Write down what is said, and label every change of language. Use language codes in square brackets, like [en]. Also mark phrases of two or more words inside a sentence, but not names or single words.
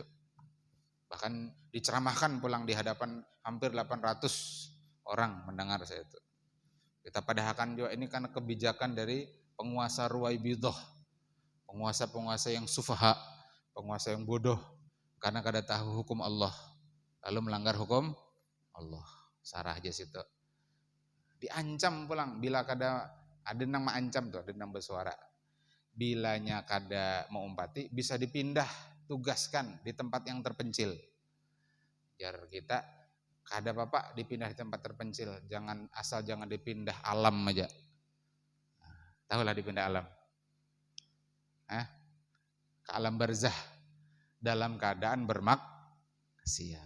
[bjn] Bahkan diceramahkan pulang di hadapan hampir 800 orang mendengar saya itu. Kita padahkan juga ini karena kebijakan dari penguasa Ruwaibidah. Penguasa-penguasa yang sufaha, penguasa yang bodoh karena kada tahu hukum Allah. [id] Lalu melanggar hukum Allah. [bjn] Sarah aja situ. Diancam pulang bila kada ada nang mengancam tuh, ada nang bersuara. Bilanya kada mau umpati bisa dipindah tugaskan di tempat yang terpencil. Biar kita kada apa-apa dipindah di tempat terpencil, jangan dipindah alam aja. [id] Tahulah dipindah alam. Ke alam barzah dalam keadaan bermaksiat.